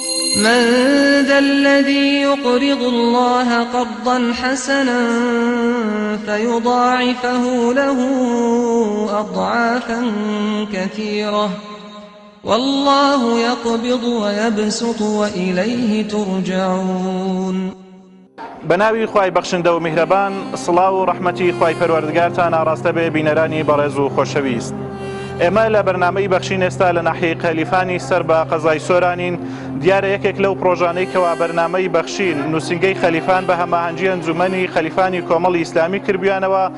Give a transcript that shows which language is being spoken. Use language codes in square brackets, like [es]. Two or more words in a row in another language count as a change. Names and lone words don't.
[ar] من ذا الذي يقرض الله قرضا حسنا فيضاعفه له أضعافا كثيرة والله يقبض ويبسط وإليه ترجعون. [ckb] بناوی خوای بەخشندە و میهرەبان، سڵاو و ڕەحمەتی خوای پەروەردگارتان ئاڕاستە بێ بینەرانی بەڕێز و خۆشەویست. ئێمە لە بەرنامەی بەخشین ئێستا لە ناحیەی قەلیفانی سەر بە قەزای سۆرانین. دیارە یەکێک لەو پرۆژانەی کەوا بەرنامەی بەخشین نووسنگەی خەلیفان بە هەماهەنگی ئەنجومەنی خەلیفانی کۆمەڵی ئیسلامی کردویانەوە.